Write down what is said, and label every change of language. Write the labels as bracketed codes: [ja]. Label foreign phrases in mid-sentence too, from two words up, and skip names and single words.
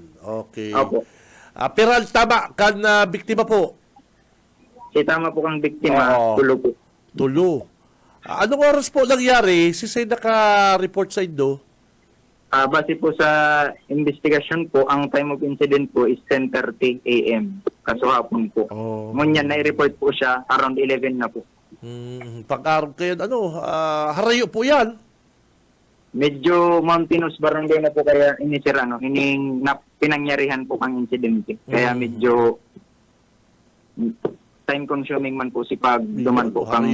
[bik] Okay. Opo. Pero tama kan biktima po? Si tama po kang biktima, Oo. tulo po. Tulo. Anong oras po nangyari? Sisay naka-report sa Indo? Base po sa investigation po, ang [en] time of incident [bik] po [en] is 10:30 a.m. [bik] Kaso hapon po. Oh. Ngunyan, na-report po siya around 11 na po. Pag-araw kayo, harayo po yan. Medyo mountainous barangay na po kaya inisira, pinangyarihan po kang insidente. Kaya medyo [en] time consuming [bik] man po si pag duman po kang